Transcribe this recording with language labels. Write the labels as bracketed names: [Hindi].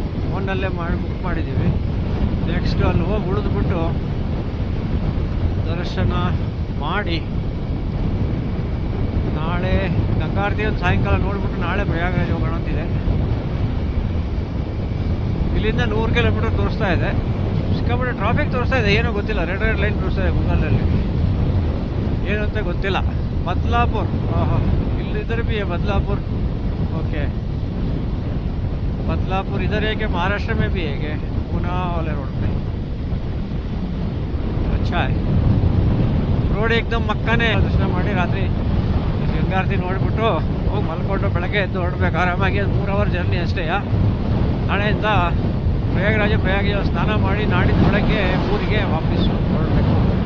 [Kannada] ಫೋನಲ್ಲೇ ಮಾಡಿ ಬುಕ್ ಮಾಡಿದ್ದೀವಿ. ನೆಕ್ಸ್ಟ್ ಅಲ್ಲಿ ಹೋಗಿ ಉಳಿದ್ಬಿಟ್ಟು ದರ್ಶನ ಮಾಡಿ ನಾಳೆ ಗಂಗಾರತಿ ಒಂದು ಸಾಯಂಕಾಲ ನೋಡಿಬಿಟ್ಟು ನಾಳೆ ಪ್ರಯಾಗರಾಜ್ ಹೋಗೋಣ ಅಂತಿದೆ. ಇಲ್ಲಿಂದ 100 ಕಿಲೋಮೀಟರ್ ತೋರಿಸ್ತಾ ಇದೆ. ಸಿಕ್ಕಾಪಟ್ಟೆ ಟ್ರಾಫಿಕ್ ತೋರಿಸ್ತಾ ಇದೆ, ಏನೋ ಗೊತ್ತಿಲ್ಲ. ರೆಡ್ ಲೈನ್ ತೋರಿಸ್ತಾ ಇದೆ ಗೂಗಲಲ್ಲಿ, ಏನು ಅಂತ ಗೊತ್ತಿಲ್ಲ. [Hindi] बदलापुर, हाँ इधर भी है बदलापुर. ओके, बदलापुर इधर है कि महाराष्ट्र में भी है कि पुणे वाले रोड पे. अच्छा है [Kannada] ರೋಡ್, ಏಕ್ದಮ್ ಮಕ್ಕನೇ. ದರ್ಶನ ಮಾಡಿ ರಾತ್ರಿ ಗಂಗಾರತಿ ನೋಡಿಬಿಟ್ಟು ಹೋಗಿ ಮಲ್ಕೊಂಡು ಬೆಳಗ್ಗೆ ಎದ್ದು ಹೊರಡ್ಬೇಕು ಆರಾಮಾಗಿ. ಅದು 3 ಅವರ್ ಜರ್ನಿ ಅಷ್ಟೇ. ನಾಳೆಯಿಂದ ಪ್ರಯಾಗರಾಜ ಸ್ನಾನ ಮಾಡಿ ನಾಡಿದ್ದು ಬೆಳಗ್ಗೆ ಊರಿಗೆ ವಾಪಸ್ಸು ಹೊರಡಬೇಕು.